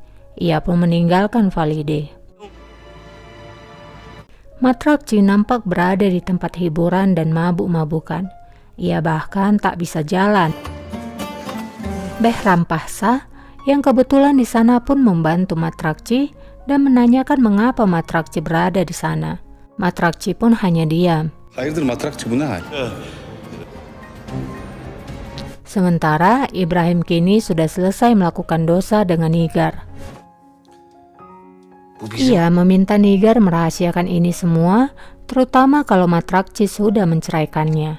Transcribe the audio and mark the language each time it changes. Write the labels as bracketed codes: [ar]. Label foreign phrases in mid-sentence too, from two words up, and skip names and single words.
[id] Ia pun meninggalkan Valide. Matrakci nampak berada di tempat hiburan dan mabuk-mabukan. Ia bahkan tak bisa jalan. Behram Pahsa yang kebetulan di sana pun membantu Matrakci dan menanyakan mengapa Matrakci berada di sana. Matrakci pun hanya diam. [tr] Hayırdır Matrakçı bu ne hal? [id] Sementara Ibrahim kini sudah selesai melakukan dosa dengan Nigar. Ia meminta Nigar merahasiakan ini semua, terutama kalau Matrakci sudah menceraikannya.